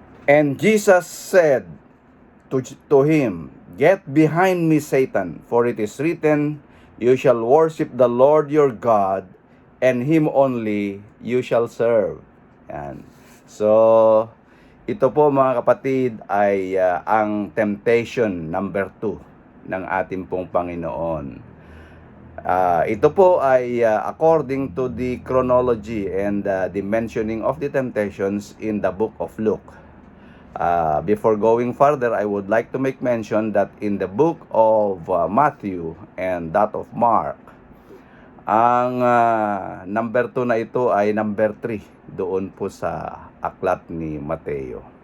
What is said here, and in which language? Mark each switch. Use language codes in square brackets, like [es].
[en] And Jesus said to him, "Get behind me, Satan, for it is written, you shall worship the Lord your God, and Him only you shall serve." [tl] Yan. So, ito po mga kapatid ay ang temptation number 2 ng ating pong Panginoon. Ito po ay [en] according to the chronology and the mentioning of the temptations in the book of Luke. Before going further, I would like to make mention that in the book of Matthew and that of Mark, [tl] ang number 2 na ito ay number 3 doon po sa aklat ni Mateo.